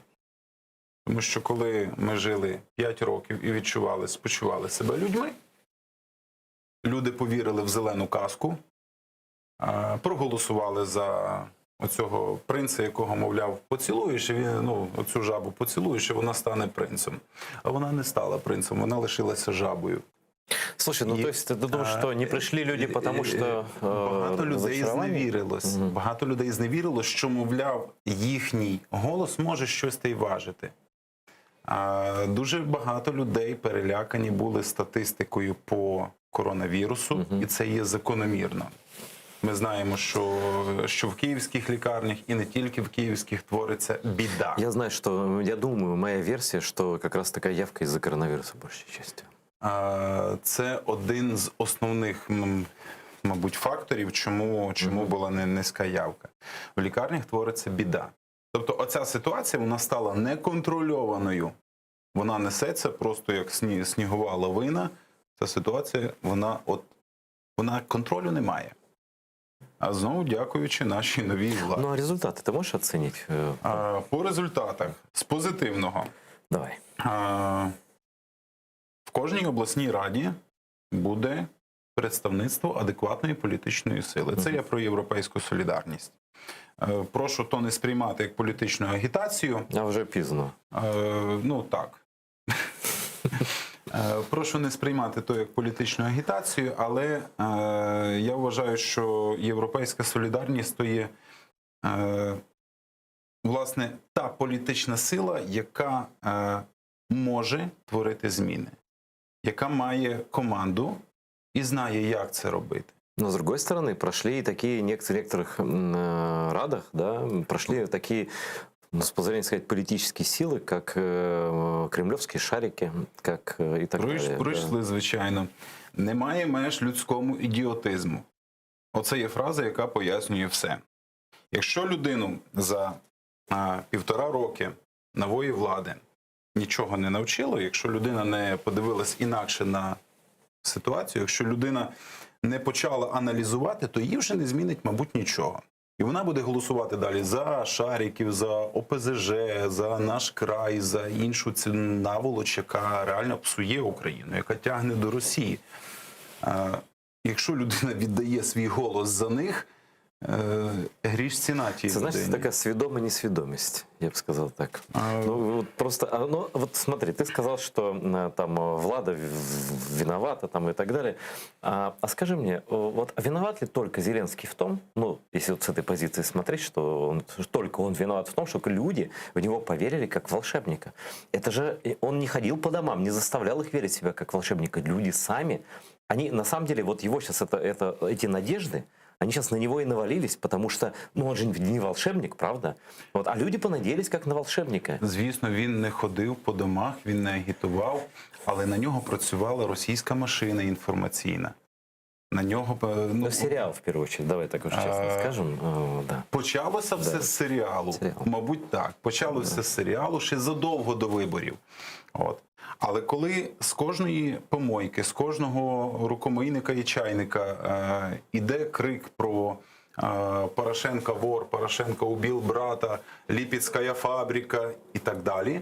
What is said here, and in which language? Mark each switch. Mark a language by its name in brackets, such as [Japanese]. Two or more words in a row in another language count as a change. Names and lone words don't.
[Ukrainian] Тому що коли ми жили 5 років і відчували, спочували себе людьми, люди повірили в зелену казку, проголосували за оцього принца, якого, мовляв, поцілуєш, і він, оцю жабу поцілуєш, і вона стане принцем. А вона не стала принцем, вона лишилася жабою. [Russian] Слушай, то есть ты думаешь, что не пришли люди, потому что [Ukrainian] багато людей зневірилось. Багато людей зневірилось, що, мовляв, їхній голос може щось та й важити. Дуже багато людей перелякані були статистикою по коронавірусу, і це є закономірно. Ми знаємо, що в київських лікарнях і не тільки в київських твориться біда. [Russian] Я думаю, моя версия, что как раз такая явка из-за коронавируса большей частью. [Ukrainian] Це один з основних, мабуть, факторів, чому була низька явка. В лікарнях твориться біда. Тобто оця ситуація, вона стала неконтрольованою. Вона несеться просто як снігова лавина. Ця ситуація, вона контролю не має. А знову дякуючи нашій новій владі. [Russian] Ну а результаты ты можешь оценить? [Ukrainian] По результатах, з позитивного. Давай. В кожній обласній раді буде представництво адекватної політичної сили. Це я про європейську солідарність. Прошу то не сприймати як політичну агітацію. А вже пізно. Ну так. Прошу не сприймати то як політичну агітацію, але я вважаю, що європейська солідарність то є власне та політична сила, яка може творити зміни, яка має команду і знає, як це робити. [Russian] Но с другой стороны, прошли и такие в некоторых радах, да, прошли такие, ну, с позволения сказать, политические силы, как кремлевские шарики, как и так далее. [Ukrainian] Прийшли, звичайно. Немає меж людському ідіотизму. Оце є фраза, яка пояснює все. Якщо людину за 1,5 роки нової влади нічого не навчило, якщо людина не подивилась інакше на ситуацію, якщо людина не почала аналізувати, то її вже не змінить, мабуть, нічого. І вона буде голосувати далі за шариків, за ОПЗЖ, за «Наш край», за іншу цю наволоч, яка реально псує Україну, яка тягне до Росії. Якщо людина віддає свій голос за них, гріш ціна тій [Russian] Это, значит, [Ukrainian] людині. [Russian] такая сведомая несведомость, я бы сказал так. Ну, вот просто, ну, вот смотри, ты сказал, что там Влада виновата там и так далее. А скажи мне, вот виноват ли только Зеленский в том, ну, если вот с этой позиции смотреть, что только он виноват в том, что люди в него поверили как волшебника? Это же он не ходил по домам, не заставлял их верить в себя как волшебника. Люди сами, они на самом деле, вот его сейчас эти надежды, они сейчас на него и навалились, потому что, ну, он же не волшебник, правда? Вот, а люди понадеялись как на волшебника. [Ukrainian] Звісно, він не ходив по домах, він не агітував, але на нього працювала російська машина інформаційна. На нього [Russian] Ну, сериал, в первую очередь, давай так уж честно скажем. Да. [Ukrainian] почалося все з серіалу. Серіал. Мабуть, так. Почалося з серіалу ще задовго до виборів. От. Але коли з кожної помойки, з кожного рукомийника і чайника іде крик про Порошенко вор, Порошенко убив брата, Ліпецька фабрика і так далі.